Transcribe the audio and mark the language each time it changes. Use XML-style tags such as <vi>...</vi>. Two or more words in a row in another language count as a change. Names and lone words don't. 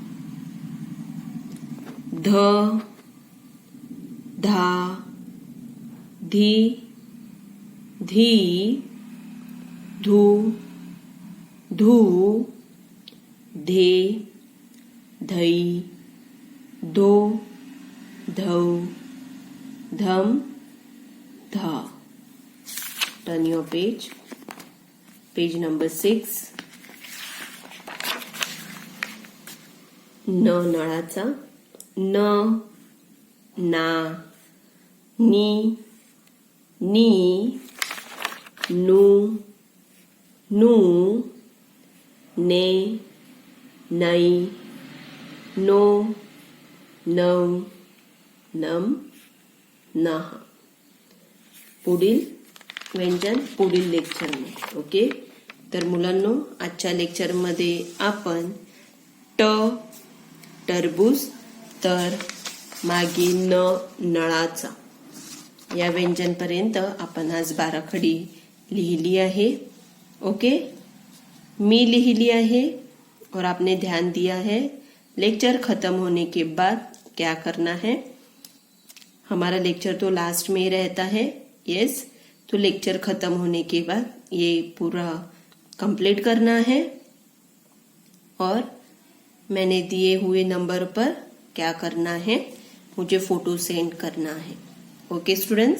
<mr>ध, धा, धी, धी, धू, धू, धे, धई, धो, धौ, धम, धा.</mr> <en>Turn your page. Page number 6.</en> <mr>न, नळाचा. न, ना, नी, नी, नू, नू, ने, नई, नो, नौ, नम, नह. पुढील व्यंजन पुढील लेक्चरमध्ये. ओके. तर मुलांनो, आजच्या लेक्चरमध्ये आपण ट, टरबूज, तर मागे न, नळाचा या व्यंजनपर्यंत आपण आज बाराखडी लिहिली आहे.</mr> <hi>ओके.</hi> <mr>मी लिहिली</mr> <hi>है और आपने ध्यान दिया है. लेक्चर खत्म होने के बाद क्या करना है, हमारा लेक्चर तो लास्ट में ही रहता है। यस, तो लेक्चर खत्म होने के बाद ये पूरा कंप्लीट करना है और मैंने दिए हुए नंबर पर क्या करना है, मुझे</hi> <en>photo send</en> <hi>करना है।</hi>